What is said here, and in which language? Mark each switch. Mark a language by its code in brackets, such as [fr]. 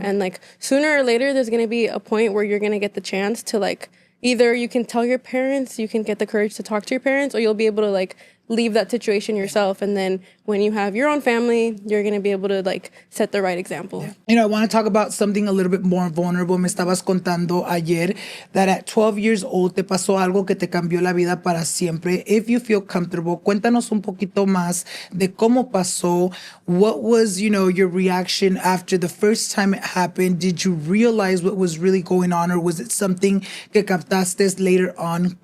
[en] And like sooner or later, there's going to be a point where you're going to get the chance to like, either you can tell your parents, you can get the courage to talk to your parents, or you'll be able to like leave that situation yourself. And then when you have your own family, you're going to be able to like set the right example. You know, I want to talk about something a little bit more vulnerable. [es] Me estabas contando ayer [en] that at 12 years old [es] te pasó algo que te cambió la vida para siempre. [en] If you feel comfortable, [es] cuéntanos un poquito más de cómo pasó. [en] What was, you know, your reaction after the first time it happened? Did you realize what was really going on, or was it something [es] que captaste [en] later on?